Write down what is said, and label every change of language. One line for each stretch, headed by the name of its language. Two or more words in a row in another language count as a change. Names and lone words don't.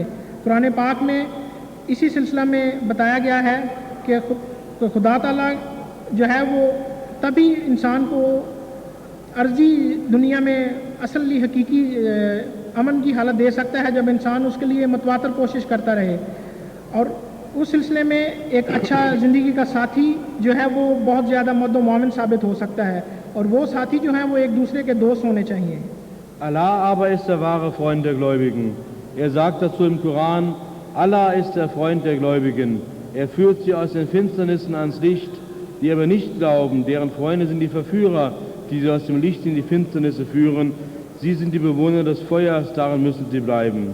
Urdu: قرآن پاک میں اسی سلسلہ میں بتایا گیا ہے کہ خدا تعالیٰ جو ہے وہ تبھی انسان کو عرضی دنیا میں اصلی حقیقی امن کی حالت دے سکتا ہے جب انسان اس کے لیے متواتر کوشش کرتا رہے. اور اس سلسلے میں ایک اچھا زندگی کا ساتھی جو ہے وہ بہت زیادہ مد و معاون ثابت ہو سکتا ہے اور وہ ساتھی جو ہیں وہ ایک دوسرے کے دوست ہونے چاہیے.
German: Allah aber ist der wahre Freund der Gläubigen. Er sagt dazu im Koran, Allah ist der Freund der Gläubigen. Er führt sie aus den Finsternissen ans Licht, die aber nicht glauben, deren Freunde sind die Verführer, die sie aus dem Licht in die Finsternisse führen. Sie sind die Bewohner des Feuers, darin müssen sie bleiben.